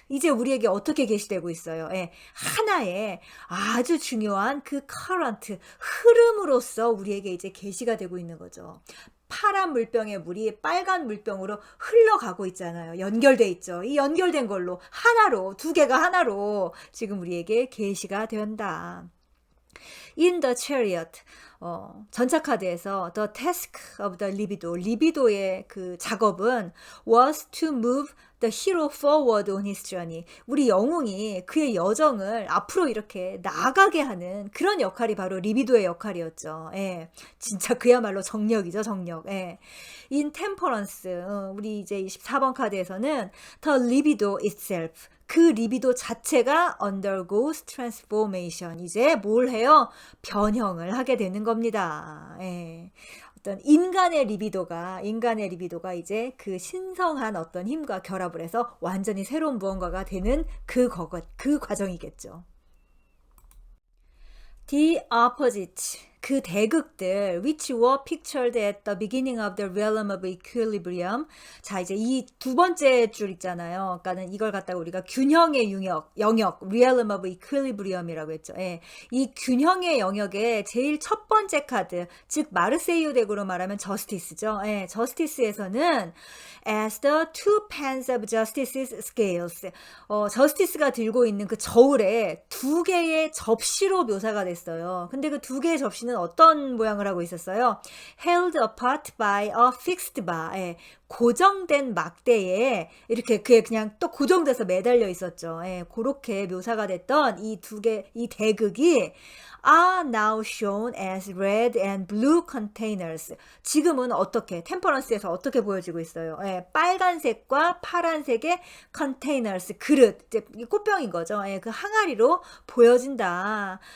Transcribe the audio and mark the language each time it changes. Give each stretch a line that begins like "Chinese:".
Korean: 이제 우리에게 어떻게 계시되고 있어요? 예, 하나의 아주 중요한 그 current, 흐름으로서 우리에게 이제 계시가 되고 있는 거죠. 파란 물병의 물이 빨간 물병으로 흘러가고 있잖아요. 연결돼 있죠. 이 연결된 걸로 하나로, 두 개가 하나로 지금 우리에게 계시가 된다.
English: In the chariot,
Korean: 전차 카드에서
English: the task of the libido,
Korean: 리비도의 그 작업은
English: was to move the hero forward on his journey.
Korean: 우리 영웅이 그의 여정을 앞으로 이렇게 나아가게 하는 그런 역할이 바로 리비도의 역할이었죠. 예, 진짜 그야말로 정력이죠, 정력. 예.
English: In temperance,
Korean: 우리 이제 24번 카드에서는
English: the libido itself,
Korean: 그 리비도 자체가
English: undergoes transformation.
Korean: 이제 뭘 해요? 변형을 하게 되는 겁니다. 예. 어떤 인간의 리비도가 이제 그 신성한 어떤 힘과 결합을 해서 완전히 새로운 무언가가 되는 그 과정이겠죠.
English: The opposite,
Korean: 그 대극들
English: which were pictured at the beginning of the realm of equilibrium.
Korean: 자, 이제 이 두 번째 줄 있잖아요. 그러니까는 이걸 갖다가 우리가 균형의 영역
English: realm of equilibrium
Korean: 이라고 했죠. 예. 이 균형의 영역의 제일 첫 번째 카드, 즉 마르세유 덱으로 말하면 저스티스죠. 예. 저스티스에서는
English: as the two pans of justice's scales,
Korean: 저스티스가 들고 있는 그 저울에 두 개의 접시로 묘사가 됐어요. 근데 그 두 개의 접시는 어떤 모양을 하고 있었어요?
English: held apart by a fixed bar.
Korean: 예, 고정된 막대에 이렇게 그게 그냥 또 고정돼서 매달려 있었죠. 예, 그렇게 묘사가 됐던 이 대극이
English: are now shown as red and blue containers.
Korean: 지금은 어떻게, 템퍼런스에서 어떻게 보여지고 있어요? 예, 빨간색과 파란색의 containers, 그릇, 이제 꽃병인 거죠. 예, 그 항아리로 보여진다.